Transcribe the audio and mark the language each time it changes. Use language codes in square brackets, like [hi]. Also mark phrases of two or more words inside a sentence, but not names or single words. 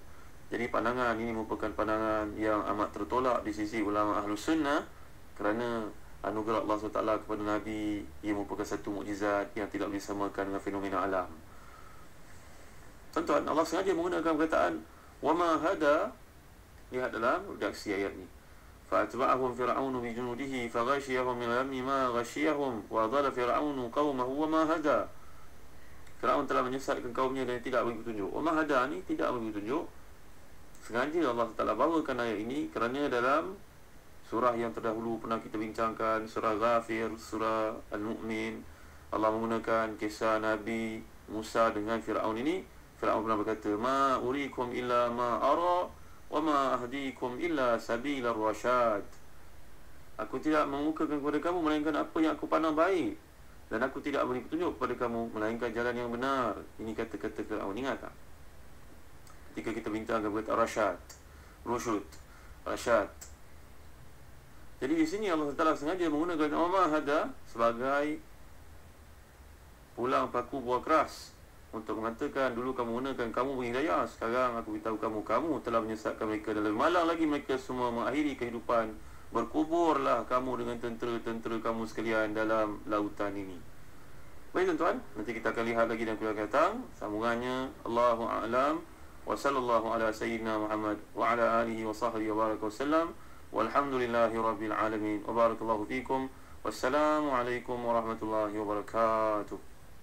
[ms] Jadi pandangan ini merupakan pandangan yang amat tertolak di sisi ulama Ahlus Sunnah, kerana anugerah Allah SWT kepada Nabi ia merupakan satu mukjizat yang tidak boleh disamakan dengan fenomena alam. Tuan-tuan, Allah sengaja menggunakan perkataan [ar] وما هدى. [ms] Lihat dalam redaksi ayat ni, [ar] فأتبعهم فرعون بجنوده فغشيهم من اليم ما غشيهم وأضل فرعون قومه وما هدى. [ms] Firaun telah menyesatkan kaumnya dan tidak beri petunjuk. [ar] وما هدى [ms] ni tidak beri petunjuk. Sengaja Allah Ta'ala bawakan ayat ini kerana dalam surah yang terdahulu pernah kita bincangkan, surah Ghafir, surah Al-Mu'min, Allah menggunakan kisah Nabi Musa dengan Firaun ini. Firaun pernah berkata, [ar] ما أريكم إلا ما أرى وما أهديكم إلا سبيل الرشاد. [ms] Aku tidak mengukakan kepada kamu melainkan apa yang aku pandang baik, dan aku tidak beri petunjuk kepada kamu melainkan jalan yang benar. Ini kata-kata Fir'aun. Ingat tak? Ketika kita bincangkan berkata rasyad, rusyud, rasyad. Jadi di sini Allah Taala sengaja menggunakan nama hada sebagai pulang paku buah keras untuk mengatakan dulu kamu gunakan kamu berhidayah, sekarang aku beritahu kamu telah menyesatkan mereka, dan lebih malang lagi mereka semua mengakhiri kehidupan. Berkuburlah kamu dengan tentera-tentera kamu sekalian dalam lautan ini. Baik tuan-tuan, nanti kita akan lihat lagi dalam kuliah akan datang sambungannya. [ar] الله أعلم وصلى الله على سيدنا محمد وعلى آله وصحبه وبارك وسلم. والحمد لله رب العالمين. وبارك الله فيكم. والسلام عليكم ورحمة الله وبركاته.